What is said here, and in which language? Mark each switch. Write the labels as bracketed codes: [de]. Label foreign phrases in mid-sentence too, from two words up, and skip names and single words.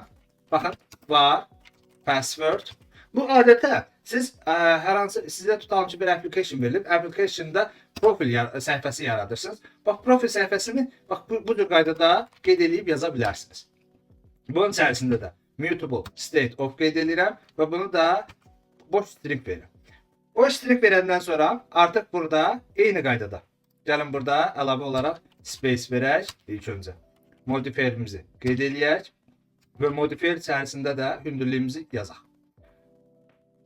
[az] Baxın, var password. Bu adətən siz hər hansı sizə tutalım ki bir application verilib, application'da profil səhifəsi yaradırsınız. Bax profil səhifəsini bax bu cür qaydada qeyd edib yaza bilərsiniz. Bunun içərisində də [en] mutable state of [az] qeyd edirəm və bunu da boş string verirəm. Boş string verəndən sonra artıq burada eyni qaydada. Gəlin burada əlavə olaraq space verək ilk öncə. Modifierimizi qeyd eləyək və modifier içərisində də hündürlüyümüzü yazaq.